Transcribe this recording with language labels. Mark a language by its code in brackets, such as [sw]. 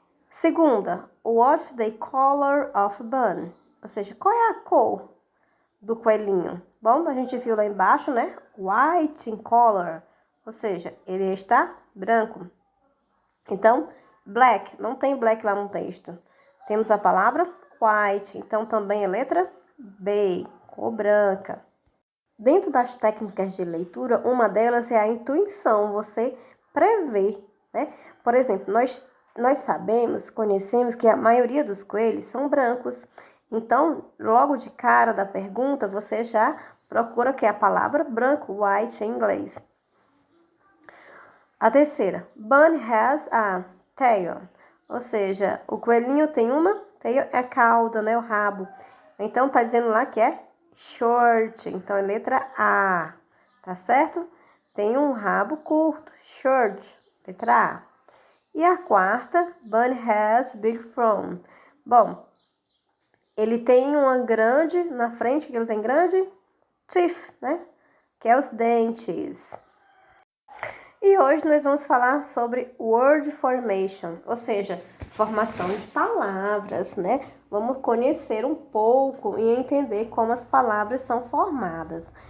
[en] Segunda, what's the color of bunny? [pt] Ou seja, qual é a cor do coelhinho? Bom, a gente viu lá embaixo, [en] white in color, [pt] ou seja, ele está branco. Então, black, não tem black lá no texto. Temos a palavra white, então também é letra B, cor branca. Dentro das técnicas de leitura, uma delas é a intuição, você prever, Por exemplo, nós sabemos, conhecemos que a maioria dos coelhos são brancos. Então, logo de cara da pergunta, você já procura que é a palavra branco, white em inglês. A terceira, [en] bunny has a tail, [pt] ou seja, o coelhinho tem uma tail, é a cauda, o rabo. Então, tá dizendo lá que é short, então é letra A, tá certo? Tem um rabo curto, short, letra A. E a quarta, [en] bunny has big front. [pt] Bom, ele tem uma grande, na frente, que ele tem grande, teeth, que é os dentes. E hoje nós vamos falar sobre [en] word formation, [pt] ou seja, formação de palavras, Vamos conhecer um pouco e entender como as palavras são formadas.